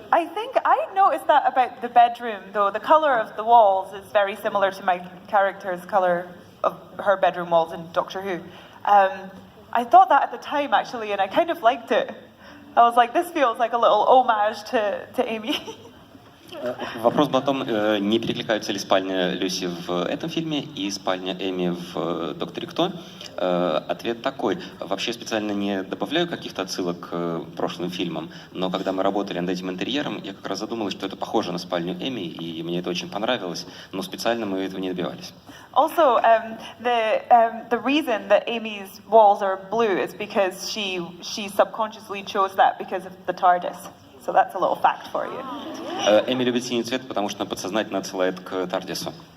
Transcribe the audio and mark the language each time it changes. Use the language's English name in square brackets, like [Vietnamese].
[English] I think I noticed that about the bedroom, though. The colour of the walls is very similar to my character's colour of her bedroom walls in Doctor Who. I thought that at the time, actually, and I kind of liked it. I was like, this feels like a little homage to Amy. [Russian] Вопрос был о том, не перекликаются ли спальня Люси в этом фильме и спальня Эми в «Докторе Кто». Ответ такой. Вообще специально не добавляю каких-то отсылок к прошлым фильмам, но когда мы работали над этим интерьером, я как раз задумалась, что это похоже на спальню Эми, и мне это очень понравилось, но специально мы этого не добивались. [English] Also, the reason that Amy's walls are blue is because she subconsciously chose that because of the TARDIS. So that's a little fact for you. [Russian] Эми любит синий цвет, потому что она подсознательно отсылает к Тардису.